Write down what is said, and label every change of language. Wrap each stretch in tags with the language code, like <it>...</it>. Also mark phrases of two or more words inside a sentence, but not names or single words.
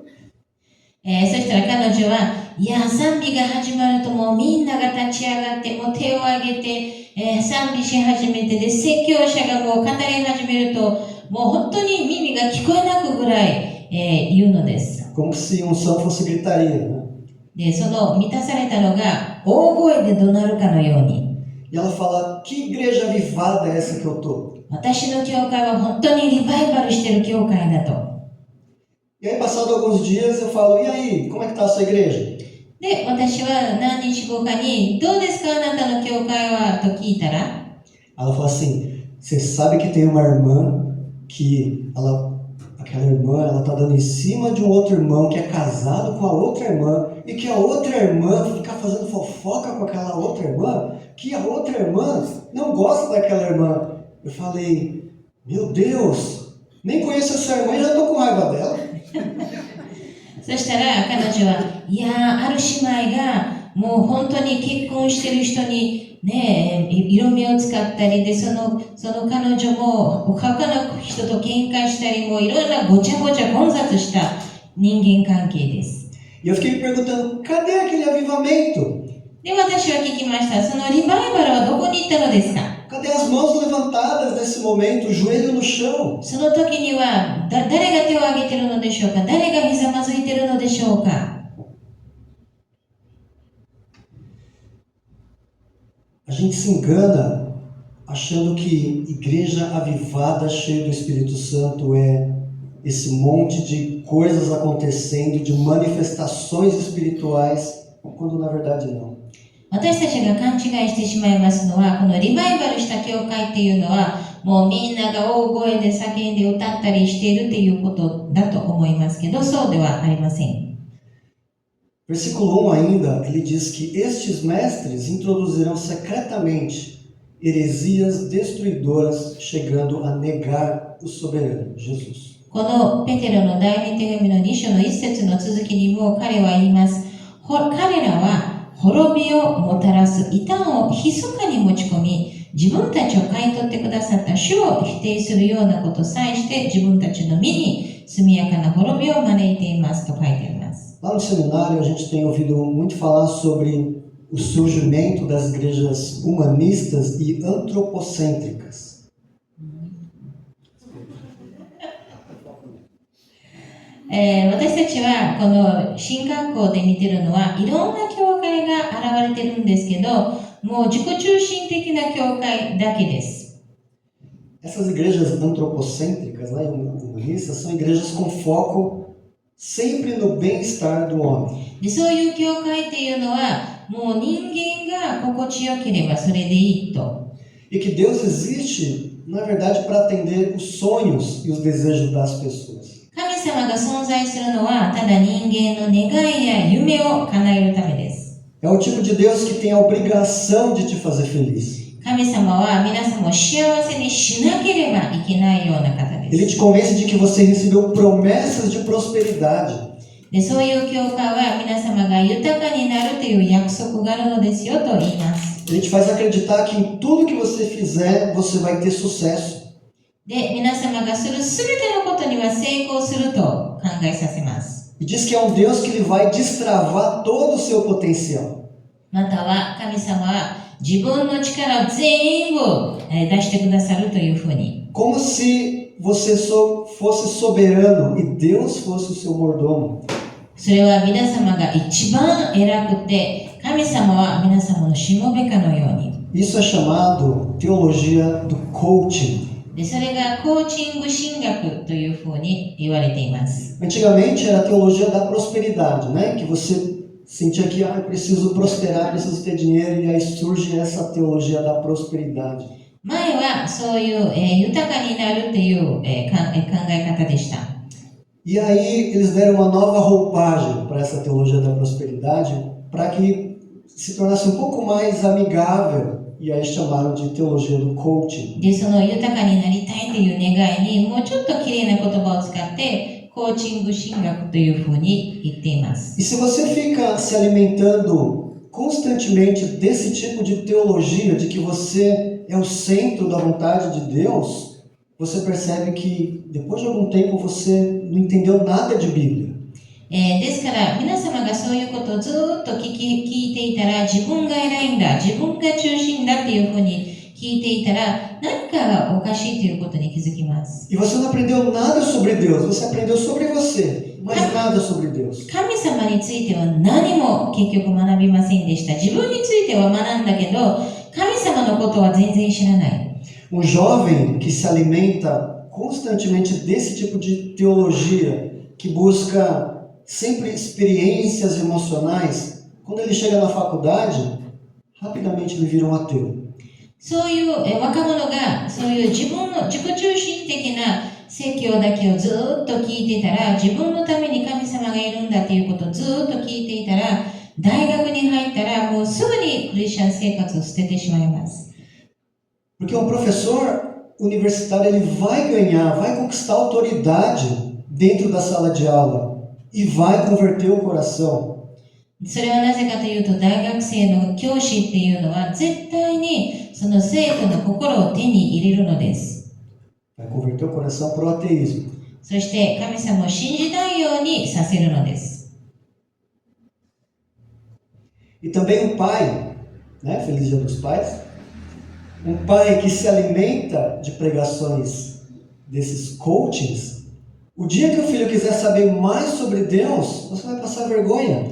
<ja>そしたら彼女は、いや、賛美が始まるともうみんなが立ち上がって、もう手を挙げて、賛美し始めて、で、説教者がもう語り始めると、もう本当に耳が聞こえなくぐらい、言うのです。</ja> <pt>Como se unção fosse gritaria, né?</pt> <ja>で、その満たされたのが大声で怒鳴るかのように。</ja> <pt>E ela fala, que igreja avivada é essa que eu tô?</pt> <ja>私の教会は本当にリバイバルしてる教会だと。</ja> <pt>E aí, passado alguns dias, eu falo, e aí, como é que tá a sua igreja?</pt> <ja>で、私は何日後かに、どうですかあなたの教会はと聞いたら、</ja> <pt>Ela fala assim, você sabe que tem uma irmã que aquela irmã, ela tá dando em cima de um outro irmão que é casado com a outra irmã e que a outra irmã fica fazendo fofoca com aquela outra irmã, que a outra irmã não gosta daquela irmã. Eu falei, meu Deus, nem conheço essa irmã e já tô com raiva dela.</pt> <ja>そしたら彼女は、いやー、ある姉妹がもう本当に結婚してる人にね、色目を使ったりで、その彼女も他の人と喧嘩したり、もういろんなごちゃごちゃ混雑した人間関係です。</ja> <pt>E eu fiquei me perguntando, cadê aquele avivamento?</pt> <ja>で、私は聞きました。そのリバイバルはどこに行ったのですか？</ja> <pt>Cadê as mãos levantadas nesse momento, o joelho no chão?</pt> <ja>その時には誰が手を挙げているのでしょうか？誰がひざまずいているのでしょうか？</ja> <pt>A gente se engana achando que igreja avivada, cheia do Espírito Santo, é esse monte de coisas acontecendo, de manifestações espirituais, quando na verdade não.</pt> <ja>私たちが勘違いしてしまいますのは、このリバイバルした教会っていうのは、もうみんなが大声で叫んで歌ったりしているっていうことだと思いますけど、そうではありません。</ja> <pt>Versículo 1 ainda, ele diz que estes mestres introduziram secretamente heresias destruidoras, chegando a negar o soberano, Jesus.</pt> <ja>このペテロの第二手紙の2章の1節の続きにも彼は言います。彼らは滅びをもたらす異端を密かに持ち込み、自分たちを買い取ってくださった主を否定するようなことさえして自分たちの身に速やかな滅びを招いていますと書いてあります。</ja> <pt>Lá no seminário a gente tem ouvido muito falar sobre o surgimento das igrejas humanistas e antropocêntricas.</pt> <ja>私たちはこの進学校で見てるのはいろんな教会が現れてるんですけど、もう自己中心的な教会だけです。</ja> <pt>Essas igrejas antropocêntricas, né, humanistas, são igrejas com foco sempre no bem-estar do homem.</pt> <ja>で、そういう教会っていうのはもう人間が心地よければそれでいいと。</ja> <pt>E que Deus existe, na verdade, para atender os sonhos e os desejos das pessoas.</pt> <ja>神様が存在するのはただ人間の願いや夢を叶えるためです。</ja> <pt>É o tipo de Deus que tem a obrigação de te fazer feliz.</pt> <ja>神様は皆さんを幸せにしなければいけないような方で</ja> <pt>Ele</pt> <ja>す。</ja> <pt>te convence de que você recebeu promessas de prosperidade.</pt> <ja>で、そういう教会は皆様が豊かになるという約束があるのですよと言います。</ja> <pt>Ele te faz acreditar que em tudo que você fizer, você vai ter sucesso.</pt> <ja>で、皆様がするすべてのことには成功すると考えさせます。</ja> <pt>E diz que é um Deus que ele vai destravar todo o seu potencial.</pt> <ja>または神様は自分の力を全部出してくださるというふうに。</ja> <pt>Como se você fosse soberano e Deus fosse o seu mordomo.</pt> <ja>それは皆様が一番偉くて、神様は皆様のしもべかのように。</ja> <pt>Isso é chamado teologia do coaching.</pt> <ja>で、それがコーチング神学というふうに言われています。</ja> <pt>Antigamente era a teologia da prosperidade, né? Que você sentia que eu preciso prosperar, preciso ter dinheiro, e aí surge essa teologia da prosperidade.</pt> <ja>前はそういう、豊かになるという、考え方でした。</ja> <pt>E aí eles deram uma nova roupagem para essa teologia da prosperidade, para que se tornasse um pouco mais amigável, e aí chamaram de teologia do coaching.</pt> <ja>で、その豊かになりたいという願いにもうちょっと綺麗な言葉を使ってコーチング神学というふうに言っています。</ja> <pt>E se você fica se alimentando constantemente desse tipo de teologia, de que você é o centro da vontade de Deus, você percebe que depois de algum tempo você não entendeu nada de Bíblia.</pt> <ja>ですから皆様がそういうことをずっと聞いていたら、自分が偉いんだ、自分が中心だっていうふうに聞いていたら、何かがおかしいということに気づきます。</ja> <pt>E você não aprendeu nada sobre Deus, você aprendeu sobre você, mas nada sobre Deus.</pt> <ja>神様については何も結局学びませんでした。自分については学んだけど、 神様のことは全然知らない。</ja> <pt>Um jovem que se alimenta constantemente desse tipo de teologia, que busca sempre experiências emocionais, quando ele chega na faculdade, rapidamente ele vira um ateu.</pt> <ja>そういう若者が、そういう自己中心的な説教だけをずっと聞いてたら、自分のために神様がいるんだということをずっと聞いていたら、大学に入ったらもうすぐにクリスチャン生活を捨ててしまいます。</ja> <pt>Porque um professor universitário ele vai conquistar autoridade dentro da sala de aula e vai converter o coração.</pt> <ja>それはなぜかというと、大学生の教師っていうのは絶対にその生徒の心を手に入れるのです。</ja> <pt>Vai converter o coração para o ateísmo.</pt> <ja>そして神様を信じないようにさせるのです。</ja> <pt>E também o pai, né? Feliz Dia dos Pais. Um pai que se alimenta de pregações desses coachings, o dia que o filho quiser saber mais sobre Deus, você vai passar vergonha.</pt>